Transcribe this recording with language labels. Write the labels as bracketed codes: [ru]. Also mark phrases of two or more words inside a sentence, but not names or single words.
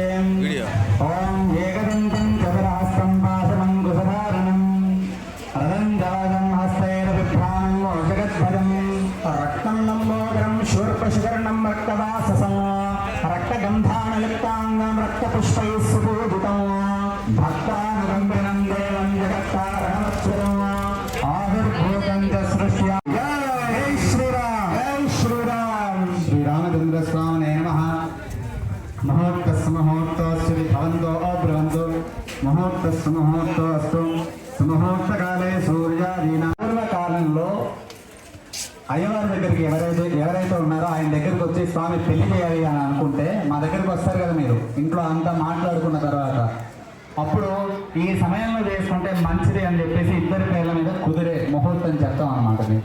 [sa] ओम एकदन्तं चतुरहस्तं पाशमङ्कुशधारणं रदञ्जवदं हस्तैर्बिभ्राणं जगद्भजं रक्तं लम्बोदरं शूर्पशिखरणं रक्तवाससं रक्तगन्धानयुक्ताङ्गं रक्तपुष्पैः सुपूजितं भक्तानुकम्पिनं देवं जगत्तारणमच्युतं आविर्भूतं च सृष्ट्या। जय श्रीराम, जय श्रीराम। श्रीरामचन्द्रस्वामिने नमः। मुहूर्तस्य मुहूर्तस्य भवन्तो अब्रवन्तु मुहूर्तस्य मुहूर्तस्तु [te] సుముహూర్తకాలే సూర్యాదీన పూర్వకాలంలో అయ్యవారి దగ్గరికి ఎవరైతే ఉన్నారో ఆయన దగ్గరికి వచ్చి స్వామి పెళ్లి చేయాలి అని అనుకుంటే మా దగ్గరికి వస్తారు కదా మీరు ఇంట్లో అంతా మాట్లాడుకున్న తర్వాత అప్పుడు ఈ సమయంలో చేసుకుంటే మంచిది అని చెప్పేసి ఇద్దరి పేర్ల మీద కుదిరే ముహూర్తం చెప్తాం అన్నమాట మీకు.